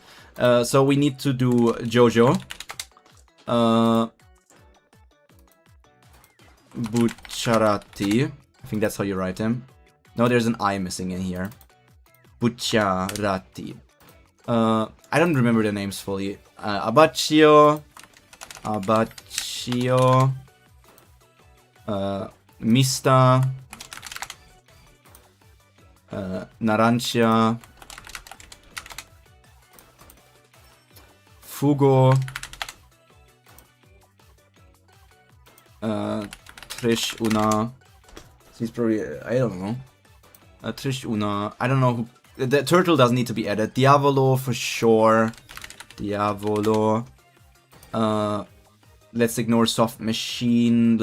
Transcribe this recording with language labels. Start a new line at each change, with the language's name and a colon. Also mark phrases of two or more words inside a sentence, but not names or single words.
English: So we need to do Jojo. Bucciarati. I think that's how you write him. No, there's an I missing in here. Bucciarati. I don't remember the names fully. Abbacchio. Mista. Narancia. Fugo. Trish Una. He's probably, I don't know. Trish Una. I don't know who. The turtle doesn't need to be added. Diavolo for sure. Diavolo. Let's ignore Soft Machine.